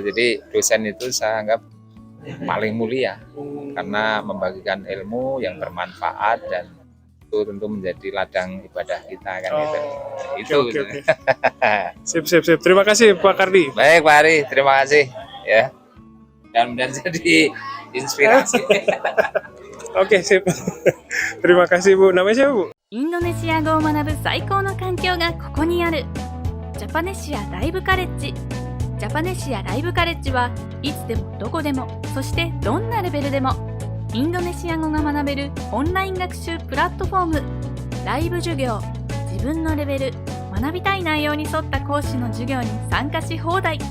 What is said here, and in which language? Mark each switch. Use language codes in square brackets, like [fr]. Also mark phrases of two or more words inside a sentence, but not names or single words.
[id] Jadi dosen itu saya anggap paling mulia karena membagikan ilmu yang bermanfaat dan itu tentu menjadi ladang ibadah kita kan itu. Oke. Sip. Terima kasih Pak Kardi. Baik Pak Ari, terima kasih ya. Dan jadi inspirasi. Oke, sip. Terima kasih Bu. Namanya siapa, Bu? [ja] インドネシア語を学ぶ最高の環境がここにある。ジャパネシアライブカレッジ。ジャパネシアライブカレッジはいつでもどこでも、そしてどんなレベルでもインドネシア語が学べるオンライン学習プラットフォーム。ライブ授業、自分のレベル、学びたい内容に沿った講師の授業に参加し放題。